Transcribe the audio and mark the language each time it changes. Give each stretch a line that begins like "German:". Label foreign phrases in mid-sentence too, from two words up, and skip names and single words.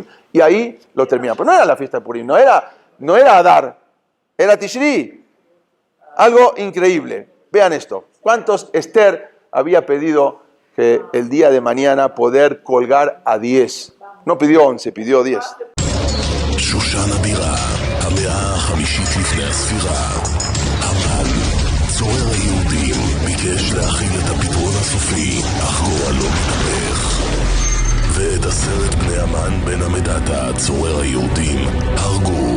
Spanish: Y ahí lo termina. Pero no era la fiesta de Purim, no era Adar, era Tishri. Algo increíble. Vean esto. ¿Cuántos Esther había pedido que el día de mañana poder colgar a 10? No pidió 11, pidió 10.
Hebrew: שושן הבירה, המאה החמישית לפני הספירה. המן, צורר היהודים, ביקש להכיל את הפתרון הסופי, אך גורלו מתהפך. ואת 10 בני המן בן המדתה, צורר היהודים, הרגו.